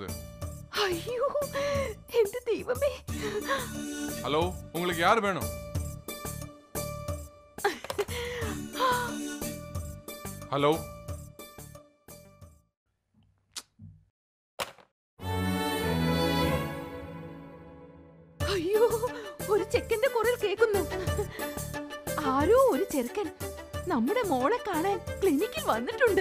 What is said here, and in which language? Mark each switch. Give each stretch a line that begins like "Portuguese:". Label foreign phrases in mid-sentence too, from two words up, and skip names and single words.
Tamil: ஐயோ எந்த தெய்வமே. ஹலோ, உங்களுக்கு யார் வேணும்? ஹலோ,
Malayalam: അയ്യോ ഒരു ചെക്കന്റെ കുരൽ കേൾക്കുന്നു. ആരോ ഒരു ചെറുക്കൻ നമ്മുടെ മോളെ കാണാൻ ക്ലിനിക്കിൽ വന്നിട്ടുണ്ട്.